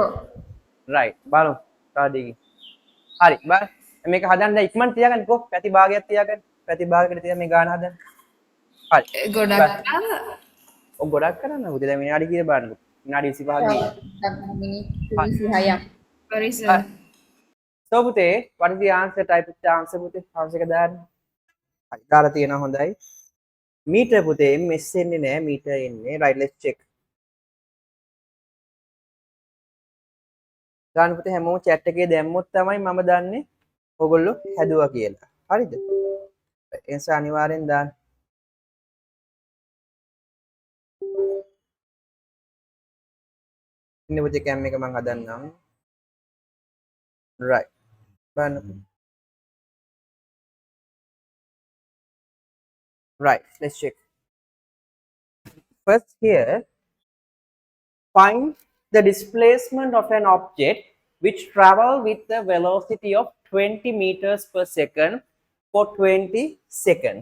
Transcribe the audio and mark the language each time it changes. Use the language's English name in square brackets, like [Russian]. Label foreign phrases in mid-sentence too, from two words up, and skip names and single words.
[Sinhala] right බලමු කාඩේකින් හරි බලන්න මේක හදන්න ඉක්මනට තියාගන්නකෝ පැති භාගයක් තියාගන්න පැති භාගයකට තියා මේ ගාන හදන්න හරි ගොඩක් ආවා. ඔය ගොඩක් කරන්න පුතේ දැන් විනාඩි කීයද බලන්නකෝ විනාඩි 25 ගියේ මිනිත්තු 26ක්. [English] Sorry sir. [Sinhala] so පුතේ [English] what is the answer [Sinhala] type the answer පුතේ answer එක දාන්න හරි දාලා තියෙනවා හොඳයි මීටර් පුතේ ms එන්නේ නැහැ මීටර් එන්නේ [English] right let's check [Sinhala] ගන්න පුතේ හැමෝම chat එකේ දැම්මොත් තමයි මම දන්නේ ඔයගොල්ලෝ හැදුවා කියලා හරිද ඒ නිසා අනිවාර්යෙන් දාන්න ඉන්න පුතේ කැම් එක මම හදන්නම් [English] right බලන්න right let's check first here find the displacement of an object which travel with the velocity of 20 meters per second for 20 seconds.